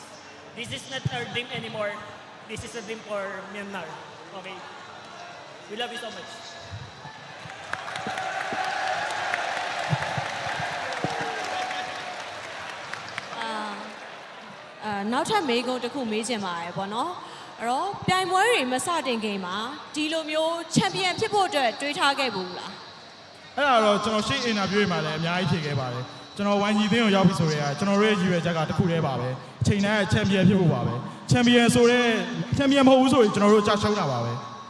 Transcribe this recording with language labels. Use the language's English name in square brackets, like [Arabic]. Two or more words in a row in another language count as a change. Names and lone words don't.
[English] This is not our dream anymore. This is a dream for Myanmar. Okay. We love you so much. Now time [Burmese] မေးခွန်းတစ်ခုမေးချင်ပါတယ်ပေါ့နော်အဲ့တော့ပြိုင်ပွဲတွေမစတင်ခင်မှာဒီလိုမျိုးချန်ပီယံဖြစ်ဖို့အတွက်တွေးထားခဲ့ဘူးလား အဲ့ဒါတော့ကျွန်တော်ရှေ့အင်တာဗျူးတွေမှာလည်းအများကြီးဖြေခဲ့ပါတယ်ကျွန်တော် 1G သင်းကိုရောက်ပြီဆိုရင်ကျွန်တော်တို့ရဲ့ရည်ရွယ်ချက်ကတစ်ခုတည်းပါပဲအချိန်တိုင်းချန်ပီယံဖြစ်ဖို့ပါပဲချန်ပီယံဆိုတဲ့ချန်ပီယံမဟုတ်ဘူးဆိုရင်ကျွန်တော်တို့ကြာရှုံးတာပါပဲ